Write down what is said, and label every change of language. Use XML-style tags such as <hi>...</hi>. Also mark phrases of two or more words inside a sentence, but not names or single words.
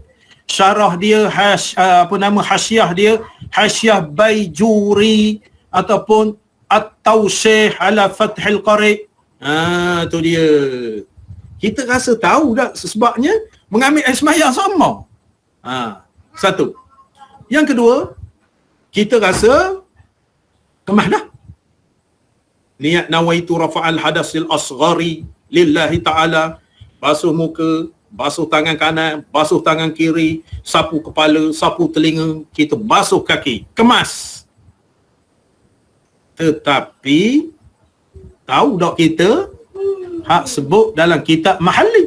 <ms>Syarah dia hasyiah dia, hasyiah Baijuri ataupun At-Tawshih ala Fathul Qari. Tu dia. Kita rasa tahu dah sebabnya mengambil air sembahyang sama. Satu. Yang kedua, kita rasa kemah dah.</ms> <ar>Niat nawaitu rafa'al hadasil asghari lillahi ta'ala.</ar> <ms>Basuh muka, basuh tangan kanan, basuh tangan kiri, sapu kepala, sapu telinga, kita basuh kaki, kemas. Tetapi tahu tak kita sebut dalam kitab Mahalli.</ms>